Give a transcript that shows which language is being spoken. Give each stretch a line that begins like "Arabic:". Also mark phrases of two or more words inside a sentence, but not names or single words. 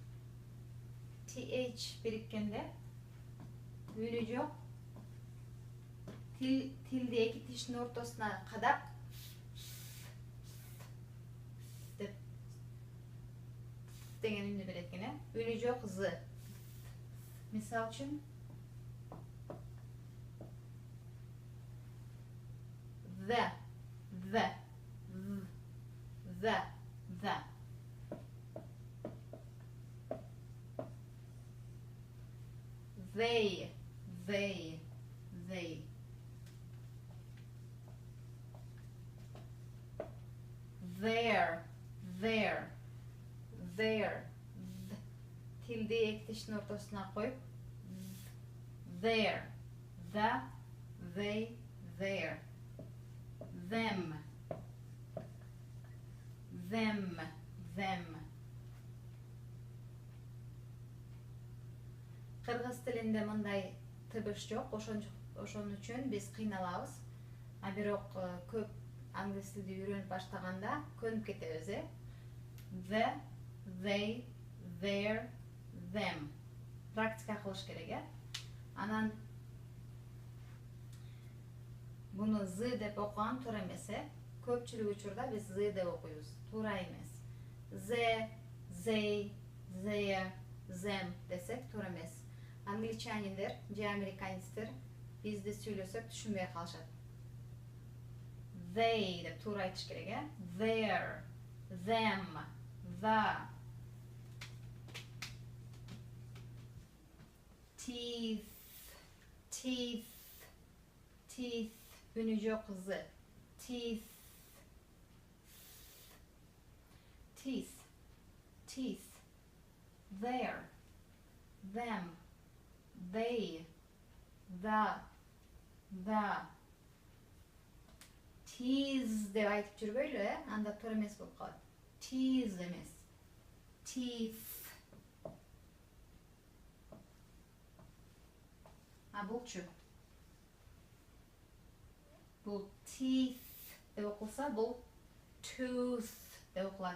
Kyrgyz: TH бириккенде үнү жок. Tilde эки тиштин ортосуна кадап деп деген үнү берет экен. Үнү жок з. Мисал үчүн the.
English: They. Their.
Kyrgyz: Tilde эки тиштин ортосуна коюп their.
English: They, their. Them.
Kyrgyz: Кыргыз тилинде мындай тыбыш жок, ошон үчүн биз кыйналабыз. А бирок көп англис тилди үйрөнүп баштаганда көнүп кетебиз,
English: The, they, their, them.
Kyrgyz: Практика кылыш керек, Анан буну з деп окуган туура эмес, Көпчүлүк учурда биз з деп окуйбуз. Туура эмес.
English: They, their, them
Kyrgyz: десек туура эмес. Англичаниндер же американецтер бизди сүйлөсөк түшүнбөй калышат. They деп туура айтыш керек,
English: Their, them, the. Teeth.
Kyrgyz: Үнү жок з. Teeth.
English: Their, them, they, the.
Kyrgyz: Teeth деп айтып жүрбөйлү, анда туура эмес болуп калат.
English: Teeth эмес. Teeth.
Kyrgyz: Булчу. Бул teeth деп окулса, бул tooth деп окулат.